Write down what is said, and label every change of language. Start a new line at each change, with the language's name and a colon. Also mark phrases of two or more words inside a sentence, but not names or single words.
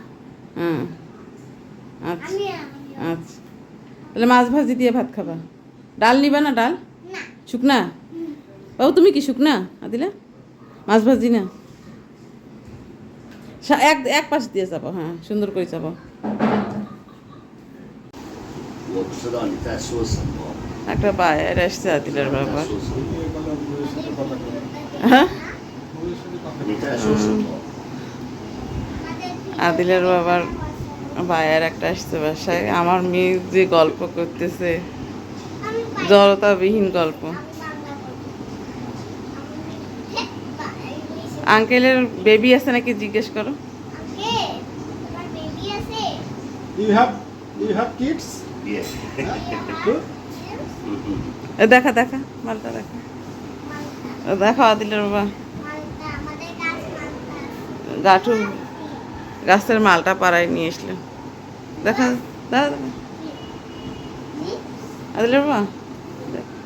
Bangla: হুম, আচ্ছা আমি আচ্ছা, তাহলে মাছ ভাজি দিয়ে ভাত খাবা। ডাল নিবা না? ডাল না শুকনা? বাবু তুমি কি শুকনা আদিলা? মাছ ভাজি না, এক এক পাশ দিয়ে যাবো, হ্যাঁ সুন্দর করে যাবো।
Chinese: 我不知道你在说什么。
Bangla: একটা বায়ের আসছে আদিলের
Chinese: 你
Bangla: বাবা,
Chinese: 在说什么？
Bangla: হ্যাঁ
Chinese: 你在说什么？
Bangla: আদিলের বাবার বায়ের একটা আসছে বাসায়। আমার মেয়ে যে গল্প করতেছে, জড়তাবিহীন গল্প। আঙ্কেলের বেবি আছে নাকি জিজ্ঞেস করো। তোমার বেবি আছে
English: Do you have kids? Yes. Good.
Bangla: এ দেখা দেখা মালটা দেখা, ও দেখো আদিলের বাবা মালটা আমাদের গাছ মালটা গাঠু গাছের মালটা পাড়ায় নিয়ে এসলো। দেখা দাদা দেখা আদিলের বাবা, দেখ।